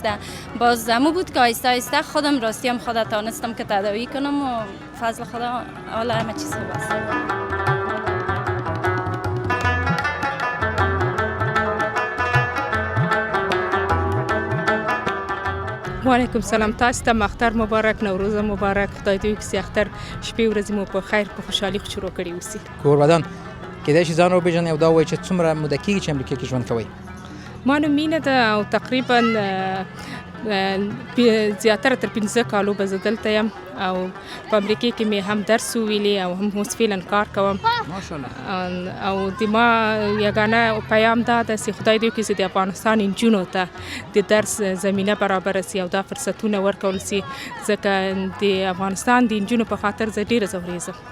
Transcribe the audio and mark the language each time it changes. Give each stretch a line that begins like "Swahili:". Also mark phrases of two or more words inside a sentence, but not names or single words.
Persian: باز زمو بود که آیسته آیسته خودم راستیم خود تانستم که تداوی کنم و فضل خدا حالا همه چیز خوب است.
Arabic: و علیکم سلام
Pashto: تاسو ته اختر مبارک نوروز مبارک خدای دې وکړي اختر شپې ورځې مو په خیر په خوشحالي شروع کړي اوسي. قربان کېدای شي ځان وپېژنئ او دا ووایئ چې څومره موده کېږي چې امریکا کې ژوند کوئ؟ ما نوم مینه ده او تقریبا زیاتره تر 15 کالو به زه دلته یم او په امریکا کې مې هم درس ویلی او هم اوس فعلا کار کوم او د ما یګانه پیام دا ده چې خدای دې وکړي چې د افغانستان نجونو ته د درس زمینه برابره سي او دا فرصتونه ورکول سي ځکه د افغانستان د نجونو په خاطر زه ډېره ځورېږم.